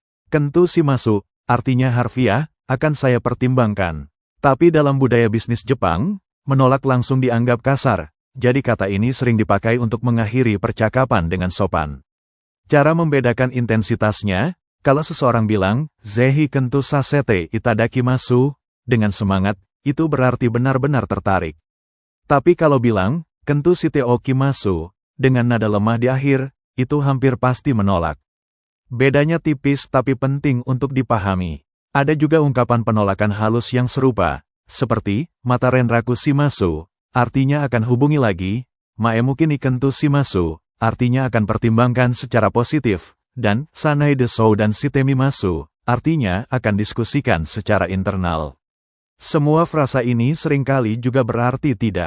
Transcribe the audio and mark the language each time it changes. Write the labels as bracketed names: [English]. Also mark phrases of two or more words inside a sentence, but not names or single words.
[Japanese] 検討します, [Indonesian] artinya harfiah, akan saya pertimbangkan. Tapi dalam budaya bisnis Jepang, menolak langsung dianggap kasar, jadi kata ini sering dipakai untuk mengakhiri percakapan dengan sopan. Cara membedakan intensitasnya, kalau seseorang bilang, [Japanese] ぜひ検討させていただきます, [Indonesian] dengan semangat, itu berarti benar-benar tertarik. Tapi kalau bilang, [Japanese] 検討しておきます, [Indonesian] dengan nada lemah di akhir, itu hampir pasti menolak. Bedanya tipis tapi penting untuk dipahami. Ada juga ungkapan penolakan halus yang serupa, seperti, [Japanese] また連絡します, [Indonesian] artinya akan hubungi lagi, [Japanese] 前向きに検討します, [Indonesian] artinya akan pertimbangkan secara positif, dan [Japanese] 社内で相談してみます, [Indonesian] artinya akan diskusikan secara internal. Semua frasa ini seringkali juga berarti tidak.